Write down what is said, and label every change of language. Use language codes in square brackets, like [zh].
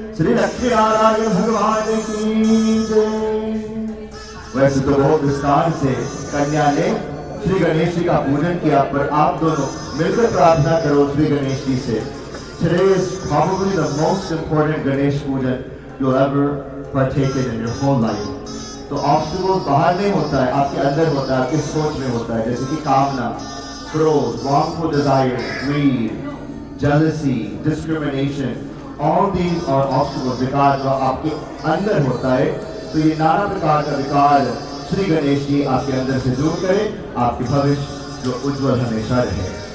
[hi] श्री लक्ष्मी नारायण भगवान की जय। वैसे तो बहुत विस्तार से कन्या ने श्री गणेश जी का पूजन किया, पर आप दोनों मिलकर प्रार्थना करो श्री गणेश जी से। [en] Today is probably the most important Ganesh pujan you'll ever partake in your whole life. [hi] तो ऑब्स्टिकल्स बाहर नहीं होता है, आपके अंदर होता है, आपकी सोच में होता है, जैसे कि कामना, क्रोध, [en] wrongful desires, greed, jealousy, discrimination. All these are obstacles, [hi] विकार जो आपके अंदर होता है। तो ये नाना प्रकार का विकार श्री गणेश जी आपके अंदर से दूर करें, आपके भविष्य जो उज्जवल हमेशा रहे।